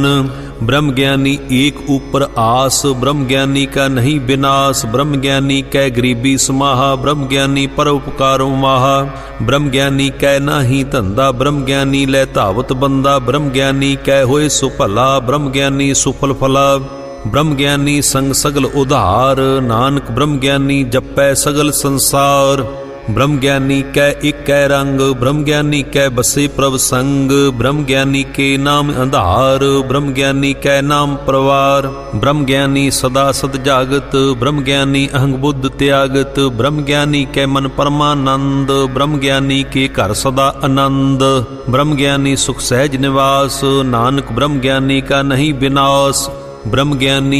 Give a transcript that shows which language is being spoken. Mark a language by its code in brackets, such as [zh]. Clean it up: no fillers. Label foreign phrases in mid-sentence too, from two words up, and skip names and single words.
[hi] ब्रह्म ज्ञानी एक ऊपर आस, ब्रह्म ज्ञानी का नहीं विनाश। ब्रह्म ज्ञानी कै गरीबी समाहा, ब्रह्म ज्ञानी पर उपकारो माहा। ब्रह्म ज्ञानी कै नाही धंधा, ब्रह्म ज्ञानी लै धावत बंदा। ब्रह्म ज्ञानी कै होए सुभला, ब्रह्म ज्ञानी सुफल फला। ब्रह्म ज्ञानी संग सगल उधार, नानक ब्रह्म ज्ञानी जपै सगल संसार। ब्रह्म ज्ञानी कै एक रंग, ब्रह्म ज्ञानी कै बसे प्रभ संग, ब्रह्म ज्ञानी के नाम आधार, ब्रह्म ज्ञानी कै नाम परवार, ब्रह्म ज्ञानी सदा सद जागत, ब्रह्म ज्ञानी अहंग बुद्ध त्यागत, ब्रह्म ज्ञानी कै मन परमानंद, ब्रह्म ज्ञानी के घर सदा आनंद, ब्रह्म ज्ञानी सुख सहज निवास, नानक ब्रह्म ज्ञानी का नहीं विनाश, ब्रह्म ज्ञानी